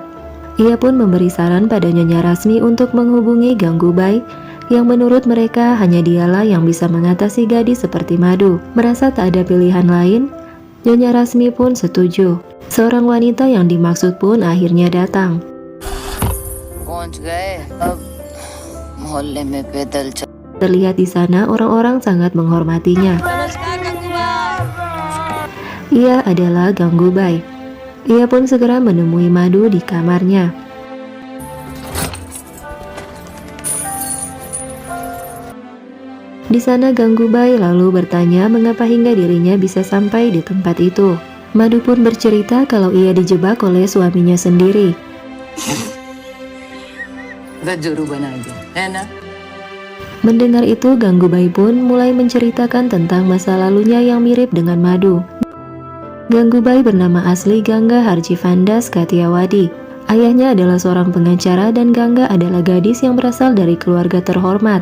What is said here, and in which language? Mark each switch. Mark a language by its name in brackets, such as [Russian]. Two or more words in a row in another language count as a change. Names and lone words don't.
[Indonesian] Ia pun memberi saran pada Nyonya Rasmi untuk menghubungi Gangubai, yang menurut mereka hanya dialah yang bisa mengatasi gadis seperti Madu. Merasa tak ada pilihan lain, Nyonya Rasmi pun setuju. Seorang wanita yang dimaksud pun akhirnya datang. [Hindi] पहुंच गए अब मोहल्ले में पैदल चल. [Indonesian] Terlihat di sana orang-orang sangat menghormatinya. Ia adalah Gangubai. Ia pun segera menemui Madu di kamarnya. Di sana Gangubai lalu bertanya mengapa hingga dirinya bisa sampai di tempat itu. Madu pun bercerita kalau ia dijebak oleh suaminya sendiri. [Hindi] गज्जरू बना दो है ना. [Indonesian] Mendengar itu, Gangubai pun mulai menceritakan tentang masa lalunya yang mirip dengan Madu. Gangubai bernama asli Ganga Harjivandas Kathiawadi. Ayahnya adalah seorang pengacara dan Ganga adalah gadis yang berasal dari keluarga terhormat.